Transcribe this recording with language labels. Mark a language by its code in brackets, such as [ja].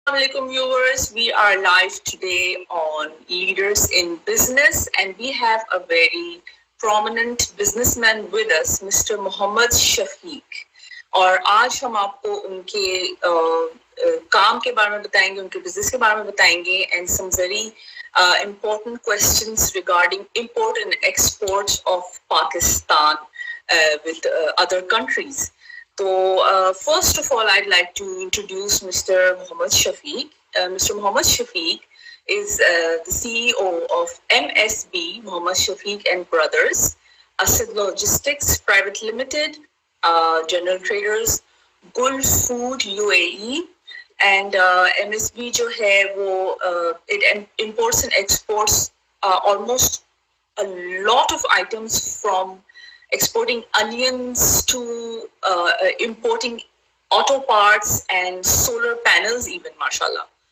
[en] Assalamualaikum viewers, we are live today on Leaders in Business and we have a very prominent businessman with us, Mr. Mohammad Shafiq. [ur] اور آج ہم آپ کو ان کے کام کے بارے میں بتائیں گے, ان کے بزنس کے بارے میں بتائیں گے [en] and some very important questions regarding import and export of Pakistan with other countries. So, first of all, I'd like to introduce Mr. Mohammad Shafiq. Mr. Mohammad Shafiq is the CEO of MSB, Mohammad Shafiq and Brothers, Asid Logistics Private Limited, General Traders, Gul Food UAE, and MSB [ur] جو ہے وہ [en] it imports and exports almost a lot of items from exporting onions to importing auto parts and solar panels even, mashallah.